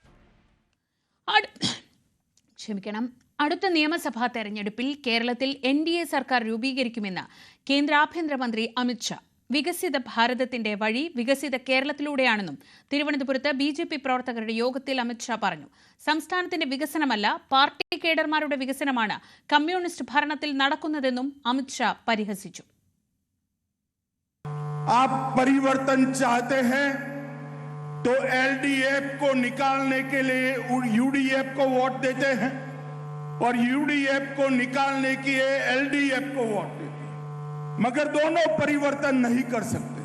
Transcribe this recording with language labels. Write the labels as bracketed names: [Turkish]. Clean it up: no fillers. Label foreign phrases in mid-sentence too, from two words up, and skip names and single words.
[Malayalam] അടുത്ത നിയമസഭാ തെരഞ്ഞെടുപ്പിൽ കേരളത്തിൽ NDA സർക്കാർ രൂപീകരിക്കുമെന്ന് കേന്ദ്ര ആഭ്യന്തരമന്ത്രി അമിത്ഷാ. വികസിത ഭാരതത്തിന്റെ വഴി വികസിത കേരളത്തിലൂടെയാണെന്നും തിരുവനന്തപുരത്ത് BJP പ്രവർത്തകരുടെ യോഗത്തിൽ അമിത്ഷാ പറഞ്ഞു. സംസ്ഥാനത്തിന്റെ വികസനമല്ല, പാർട്ടി കേഡർമാരുടെ വികസനമാണ് കമ്മ്യൂണിസ്റ്റ് ഭരണത്തിൽ നടക്കുന്നതെന്നും അമിത്ഷാ പരിഹസിച്ചു. [Hindi] आप परिवर्तन चाहते हैं तो LDF को निकालने के लिए UDF को वोट देते हैं और UDF को निकालने के लिए LDF को वोट देते हैं, मगर दोनों परिवर्तन नहीं कर सकते.